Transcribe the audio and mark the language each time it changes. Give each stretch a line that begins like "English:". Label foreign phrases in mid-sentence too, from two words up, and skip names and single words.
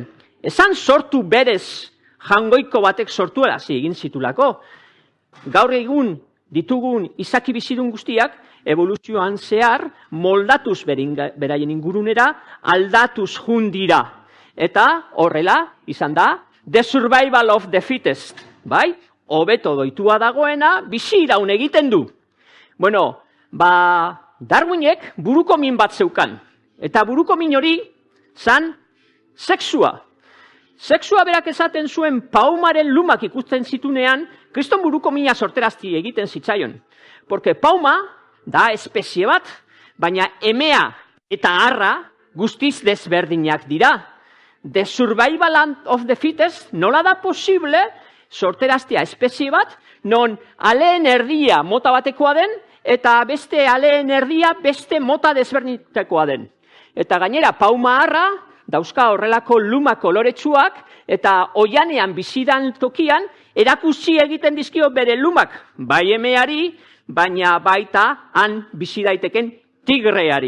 Basque: Esan sortu berez jangoiko batek sortuarazi egin zitulako. Gaur egun ditugun izaki bizidun guztiak, evoluzioan zehar moldatuz beraien ingurunera, aldatuz jundira. Eta horrela, izan da,
English: the survival of the fittest.
Basque: Bai, hobeto doitua dagoena, bizi iraun egiten du. Bueno, Darwinek burukomin bat zeukan. Eta burukomin hori zan sexua. Sexua berak esaten zuen paumaren lumak ikusten zitunean, kriston burukomina sorterazti egiten zitzaion. Porque pauma da espezie bat, baina emea eta harra guztiz desberdinak dira.
English: The survival of the fittest
Basque: nola da posible sorteraztia espezie bat, non aleen erdia mota batekoa den, eta beste aleen erdia beste mota desberdintekoa den. Eta gainera, pauma harra, dauzka horrelako luma koloretsuak, eta oianean bizidan tokian, erakutsi egiten dizkio bere lumak, bai emeari, baina baita han bizi daiteken tigreari.